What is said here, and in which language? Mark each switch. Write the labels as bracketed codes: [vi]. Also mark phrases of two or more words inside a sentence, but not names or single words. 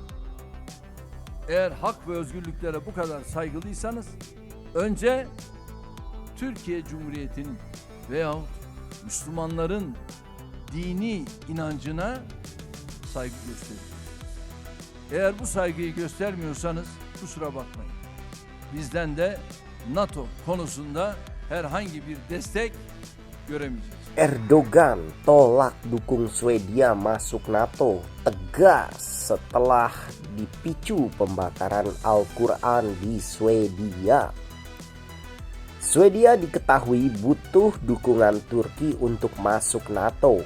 [tr] Eğer hak ve özgürlüklere bu kadar saygılıysanız önce Türkiye Cumhuriyeti'nin veyahut Müslümanların dini inancına saygı gösterin. Eğer bu saygıyı göstermiyorsanız kusura bakmayın. Bizden de NATO konusunda herhangi bir destek göremeyeceğiz. [id] Erdogan tolak dukung Swedia masuk NATO tegas setelah dipicu pembakaran Al-Quran di Swedia. Swedia diketahui butuh dukungan Turki untuk masuk NATO.